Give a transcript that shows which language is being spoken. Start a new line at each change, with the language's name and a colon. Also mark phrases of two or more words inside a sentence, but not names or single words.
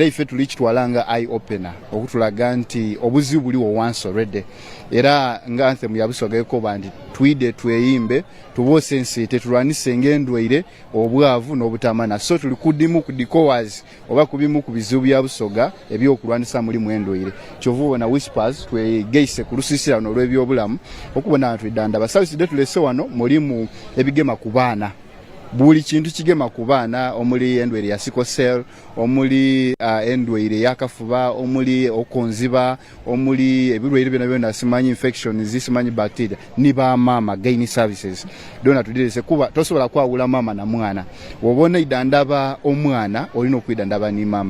Soga: ife tuli kitwalanga
English: eye opener
Soga: okutulaga nti obuzibu buliwo
English: once already
Soga: era nga anthem ya Busoga ekoba nti twide tweyimbe tubose ensite tulwanise ng'endwaire obwavu n'obutamana so tuli kudimu ku dikowazi oba kubimu ku bizibu bya Busoga ebyokulwanisa muri mu endwaire kyovubo na Whispers twegeise ku lusisira n'olw'ebyobulamu okubona abantu idanda ba service de tulese wano mulimu ebigema ku baana buli kintu kigema ku baana omuli endwaire ya sickle cell, omuli endwaire yakafuba, omuli okonziba, omuli ebirwaire byonna simanyi infections, simanyi bacteria, ni ba mama gain services dona tudirese kuba tosobola kwawula mama na mwana wobona idandaba omwana olina okwidandaba ni mama.